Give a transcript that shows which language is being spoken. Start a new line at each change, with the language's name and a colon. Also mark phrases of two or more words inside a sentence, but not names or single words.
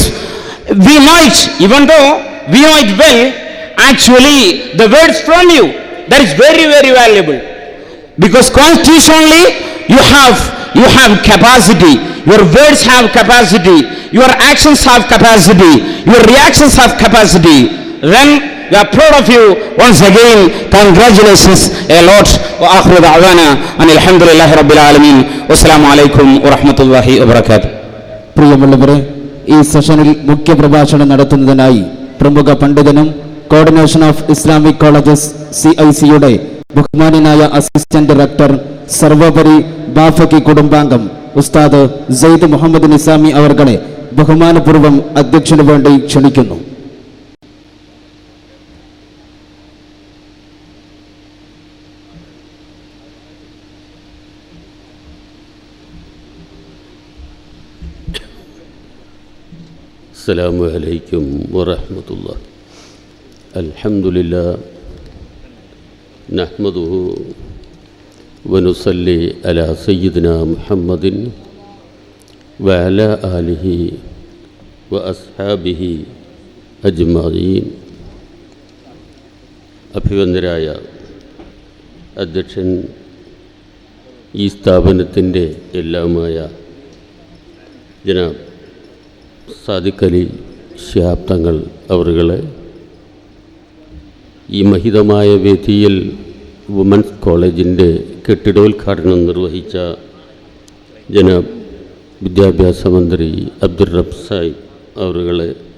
English: We know it, even though we know it well, actually the words from you, that is very, very valuable. Because constitutionally you have capacity, your words have capacity, your actions have capacity, your reactions have capacity. Then we are proud of you. Once again, congratulations a lot.
Arabic: وآخر دعوانا الحمد لله رب العالمين والسلام عليكم ورحمة الله وبركاته.
Malayalam: പ്രിയമുള്ളവരെ, ഈ സെഷനിൽ മുഖ്യ പ്രഭാഷണം നടത്തുന്നതിനായി പ്രമുഖ പണ്ഡിതനും കോർഡിനേഷൻ ഓഫ് ഇസ്ലാമിക് കോളേജസ് CIC-യുടെ ബഹുമാനനായ
English: assistant director,
Malayalam: സർവോപരി ബാഫക്കി കുടുംബാംഗം ഉസ്താദ് സെയ്ദ് മുഹമ്മദ് നിസാമി അവർകളെ ബഹുമാനപൂർവ്വം അധ്യക്ഷന് വേണ്ടി ക്ഷണിക്കുന്നു.
Arabic: السلام عليكم ورحمة الله. الحمد لله نحمده ونصلي على سيدنا محمد وعلى آله وأصحابه أجمعين.
Malayalam: അഭിവന്ദരായ അധ്യക്ഷൻ, ഈ സ്ഥാപനത്തിൻ്റെ എല്ലാമായ ജനാബ് സ്വാദിഖലി ശിഹാബ് തങ്ങൾ അവരുകളെ, ഈ മഹിതമായ വേദിയിൽ വുമൻസ് കോളേജിൻ്റെ കെട്ടിടോദ്ഘാടനം നിർവഹിച്ച ജനാബ് വിദ്യാഭ്യാസ മന്ത്രി അബ്ദുൽറബ്ബ് സാഹിബ് അവരുകളെ,